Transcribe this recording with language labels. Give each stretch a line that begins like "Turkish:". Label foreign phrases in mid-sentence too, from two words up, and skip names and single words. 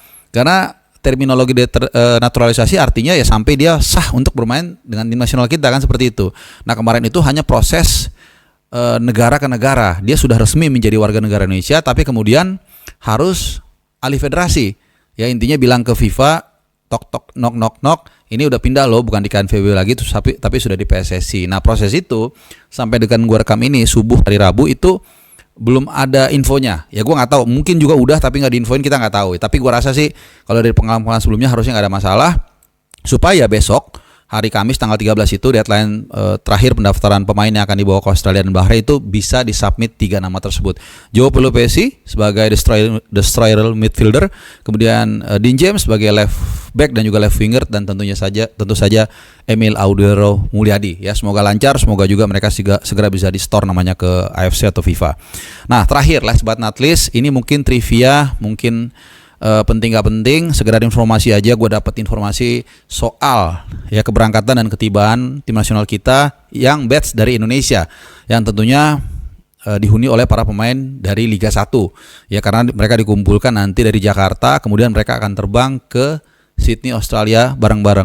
Indonesian: Karena terminologi naturalisasi artinya ya sampai dia sah untuk bermain dengan tim nasional kita kan, seperti itu. Nah kemarin itu hanya proses negara ke negara, dia sudah resmi menjadi warga negara Indonesia, tapi kemudian harus alih federasi. Ya intinya bilang ke FIFA, tok tok nok nok nok, ini udah pindah loh, bukan di KNVB lagi, tapi sudah di PSSI. Nah proses itu sampai dengan gua rekam ini subuh hari Rabu itu belum ada infonya. Ya gue nggak tahu, mungkin juga udah tapi nggak diinfoin, kita nggak tahu. Tapi gue rasa sih kalau dari pengalaman sebelumnya harusnya nggak ada masalah, supaya besok hari Kamis tanggal 13 itu deadline terakhir pendaftaran pemain yang akan dibawa ke Australia dan Bahrain itu bisa disubmit 3 nama tersebut. Joao Pelupessy sebagai
English: destroyer midfielder,
Indonesian: kemudian Dean James sebagai
English: left back
Indonesian: dan juga
English: left winger,
Indonesian: dan tentu saja Emil Audero Mulyadi. Ya semoga lancar, semoga juga mereka segera bisa di store namanya ke AFC atau FIFA. Nah terakhir
English: last but not least,
Indonesian: ini mungkin trivia, mungkin penting gak penting, segera informasi aja. Gue dapat informasi soal ya keberangkatan dan ketibaan tim nasional kita yang batch dari Indonesia, yang tentunya dihuni oleh para pemain dari Liga 1 ya, karena mereka dikumpulkan nanti dari Jakarta, kemudian mereka akan terbang ke Sydney Australia bareng-bareng.